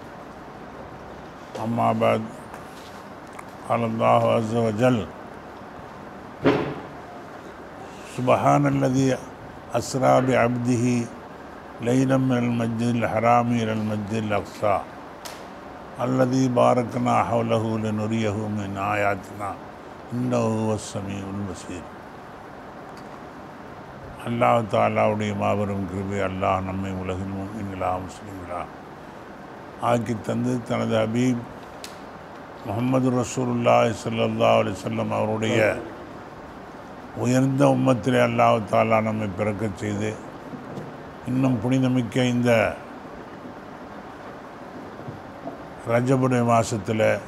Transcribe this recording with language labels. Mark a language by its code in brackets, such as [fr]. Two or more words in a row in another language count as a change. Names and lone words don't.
[ar] أما بعد، قال الله عز وجل: سبحان الذي أسرى بعبده ليلا من المسجد الحرام إلى المسجد الأقصى الذي باركنا حوله لنريه من آياتنا إنه هو السميع البصير. [ta] அல்லாஹ் தாலாவுடைய மாபெரும் கிருபை அல்லாஹ் நம்மை உலகில் முஃமின்களா முஸ்லிம்களா ஆக்கி தந்து தனது ஹபீப் முஹம்மது [ar] رسول الله صلى الله عليه وسلم [ta] அவருடைய உயர்ந்த உம்மத்திலே அல்லாஹ் தாலா நம்மை பிறக்கச் செய்து இன்னும் புனிதமிக்க இந்த ரஜபுடைய மாதத்தில்